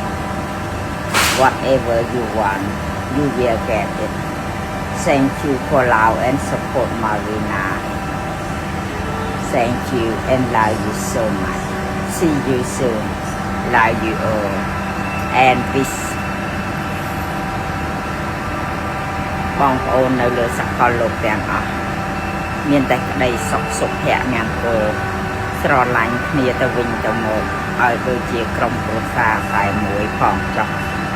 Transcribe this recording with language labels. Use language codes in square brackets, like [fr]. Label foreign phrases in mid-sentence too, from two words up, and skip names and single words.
[en] Whatever you want, you will get it. Thank you for love and support Marina. Thank you and love you so much. See you soon. Love you all. And wish [km] បងប្អូននៅលើសកលលោកទាំងអស់មានតែក្តីសុខសុភមង្គលស្រឡាញ់គ្នាទៅវិញទៅមកឲ្យដូចជាក្រុមគ្រួសារតែមួយផងចុះ